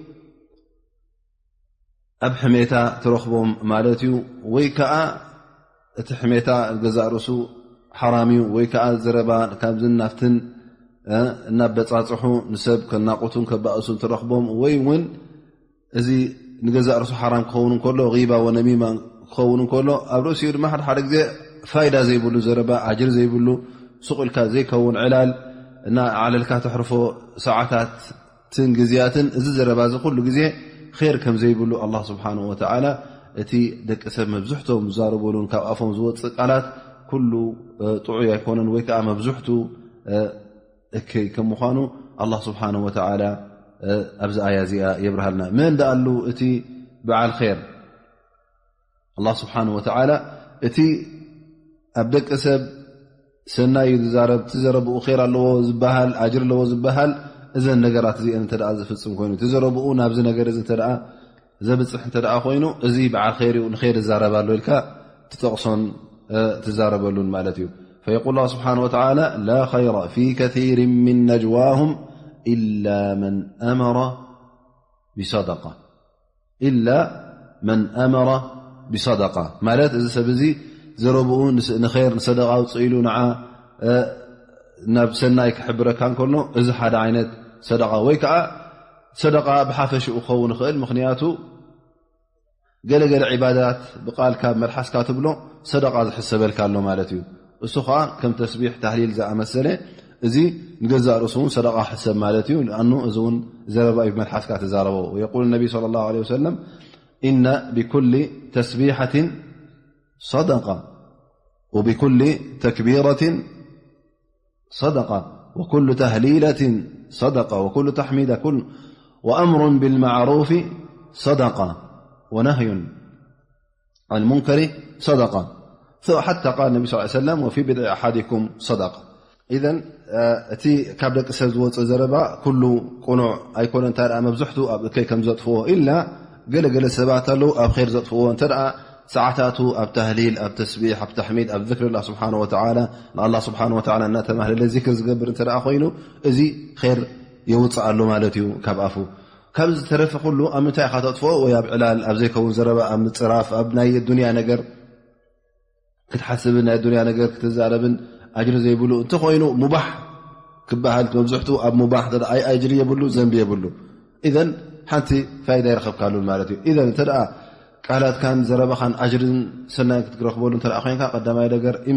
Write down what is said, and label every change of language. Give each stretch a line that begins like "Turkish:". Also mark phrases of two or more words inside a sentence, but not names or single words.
Tigrinya: ኣብ ሕሜታ ትረኽቦም ማለት እዩ ወይ ከዓ እቲ ሕሜታ ገዛእ ርእሱ ሓራም እዩ ወይ ከዓ ዘረባ ካብዝን ናፍትን እናበፃፅሑ ንሰብ ከናቁቱን ከባእሱን ትረኽቦም ወይ እውን እዚ ንገዛእ ርእሱ ሓራም ክኸውን እንከሎ
Arabic: غيبة ونميمة
Tigrinya: ክኸውን እንከሎ ኣብ ርእሲኡ ድማ ሓደ ግዜ ፋይዳ ዘይብሉ ዘረባ ኣጅር ዘይብሉ ሱቁልካ ዘይከውን ዕላል እና ዓለልካ ተሕርፎ ሰዓታትን ግዜያትን እዚ ዘረባ እዚ ኩሉ ግዜ ኸይር ከም ዘይብሉ
Arabic: الله سبحانه وتعالى
Tigrinya: እቲ ደቂ ሰብ መብዙሕቶም ዝዛረብሉን ካብ ኣፎም ዝወፅእ ቃላት ኩሉ ጥዑይ ኣይኮነን ወይ ከዓ መብዙሕቱ እከይ ከም ምዃኑ
Arabic: الله سبحانه وتعالى
Tigrinya: ኣብዚ ኣያ እዚኣ የብርሃልና መን ዳኣሉ እቲ በዓል ኸይር
Arabic: الله سبحانه وتعالى
Tigrinya: እቲ ኣብ ደቂ ሰብ ሰናይ ዝዛረብ ትዘረብኡ ኸይር ኣለዎ ዝበሃል ኣጅር ኣለዎ ዝበሃል እዘን ነገራት እዚአን እንተ ደኣ ዝፍፅም ኮይኑ ትዘረብኡ ናብዚ ነገር እዚ እንተ ደኣ ዘብፅሕ እንተ ደኣ ኮይኑ እዚ በዓል ኸይር እዩ ንኸይር ዝዛረባሉ ኢልካ ትጠቕሶን ትዛረበሉን ማለት እዩ
Arabic: فيقول الله سبحانه وتعالى لا خير في كثير من نجواهم إلا من أمر بصدقة
Tigrinya: ማለት እዚ ሰብ እዚ ዘረብኡ ንኸይር ንሰደቃ ውፅኢሉ ንዓ ናብ ሰናይ ክሕብረካ እንከሎ እዚ ሓደ ዓይነት ሰደቃ ወይ ከዓ ሰደቃ ብሓፈሽኡ ክኸውን ይኽእል ምክንያቱ ገለገለ ዒባዳት ብቃልካ መልሓስካ ትብሎ ሰደቃ ዝሕሰበልካ ኣሎ ማለት እዩ እሱ ከዓ ከም
Arabic: تسبيح تهليل
Tigrinya: ዝኣመሰለ እዚ ንገዛእ ርእሱ እውን ሰደቃ ሕሰብ ማለት እዩ ንኣኑ እዚ እውን ዘረባ እዩ መልሓስካ ትዛረቦ
Arabic: ويقول النبي صلى الله عليه وسلم إن بكل تسبيحة صدقة وبكل تكبيرة صدقة وكل تهليلة صدقة وكل تحميدة وأمر بالمعروف صدقة ونهي عن المنكر صدقة حتى قال النبي صلى الله عليه وسلم وفي بضع أحدكم صدقة إذن
Tigrinya: እቲ ካብ ደቂ ሰብ ዝወፅእ ዘረባ ኩሉ ቁኑዕ ኣይኮነ እንታ ደኣ መብዙሕቱ ኣብ እከይ ከም ዘጥፍዎ ኢላ ገለገለ ሰባት ኣለዉ ኣብ ኸይር ዘጥፍዎ እንተ ደኣ ሰዓታቱ ኣብ ተህሊል ኣብ ተስቢሕ ኣብ ተሕሚድ ኣብ ذክሪ
Arabic: الله سبحانه وتعالى
Tigrinya: ንالله سبحانه وتعالى እናተማህለለ ዚክር ዝገብር እንተ ደኣ ኮይኑ እዚ ኸይር የውፅእ ኣሎ ማለት እዩ ካብ ኣፉ ካብ ዝተረፈ ኩሉ ኣብ ምንታይ ኢኻ ተጥፍኦ ወይ ኣብ ዕላል ኣብ ዘይከውን ዘረባ ኣብ ምፅራፍ ኣብ ናይ ዱንያ ነገር ክትሓስብን ናይ ዱንያ ነገር ክትዛረብን ኣጅሪ ዘይብሉ እንተኮይኑ ሙባሕ ክበሃል መብዙሕቱ ኣብ ሙባሕ ኣይ ኣጅሪ የብሉ ዘንቢ የብሉ ኢዘን ሓንቲ ፋይዳ ይረኸብካሉን ማለት እዩ ኢዘን እንተ ደኣ ቃላትካን ዘረባኻን ኣጅርን ሰናይን ክትረኽበሉ እንተ ደኣ ኮይንካ ቀዳማይ ነገር